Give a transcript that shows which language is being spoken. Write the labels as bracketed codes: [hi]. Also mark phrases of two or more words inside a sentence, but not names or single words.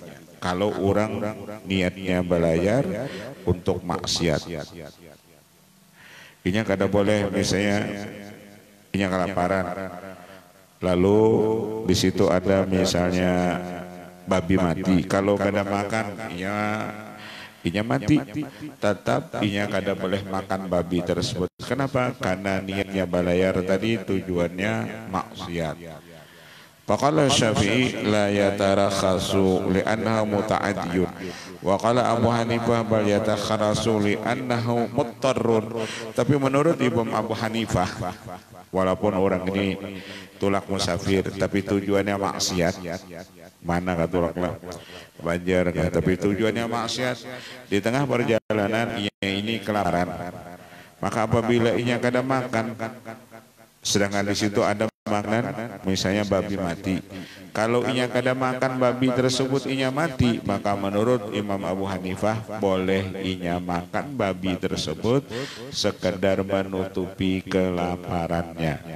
[bjn] Kalau orang niatnya belayar untuk maksiat, inya kada boleh, misalnya inya kelaparan, lalu di situ ada misalnya babi mati, kalau kada makan inya mati, tetap inya kada boleh makan babi tersebut. [id] Kenapa? Karena niatnya belayar tadi tujuannya maksiat. [ar] فقال الشافعي لا يترخص لأنه متعد. وقال أبو حنيفة بل يترخص لأنه مضطر. [bjn] Tapi menurut Imam Abu Hanifah, walaupun orang ini tulak musafir tapi tujuannya maksiat, mana kah tulaklah Banjar kah, tapi tujuannya maksiat, di tengah perjalanan ini kelaparan, maka apabila inya kada makan, sedangkan di situ ada makanan, misalnya babi mati, kalau inya kada makan babi tersebut inya mati, maka menurut Imam Abu Hanifah boleh inya makan babi tersebut sekedar menutupi kelaparannya.